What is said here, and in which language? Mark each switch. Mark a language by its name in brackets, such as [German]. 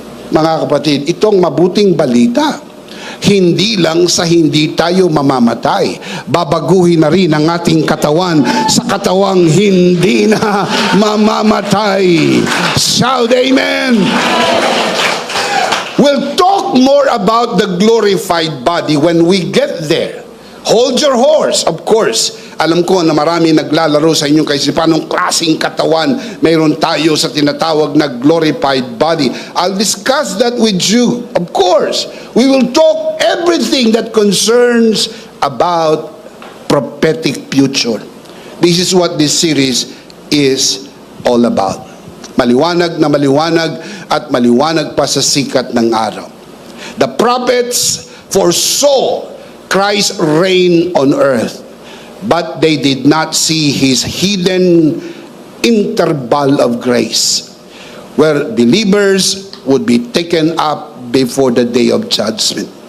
[Filipino] Mga kapatid, itong mabuting balita, hindi lang sa hindi tayo mamamatay, babaguhin na rin ang ating katawan sa katawang hindi na mamamatay. [English] Shout amen! We'll talk more about the glorified body when we get there. Hold your horse, of course. [Filipino] Alam ko na marami naglalaro sa inyong kaisipan, anong klaseng katawan mayroon tayo sa tinatawag na glorified body. [English] I'll discuss that with you. Of course, we will talk everything that concerns about prophetic future. This is what this series is all about. [Filipino] Maliwanag na maliwanag at maliwanag pa sa sikat ng araw. [English] The prophets foresaw Christ's reign on earth, but they did not see his hidden interval of grace, where believers would be taken up before the day of judgment.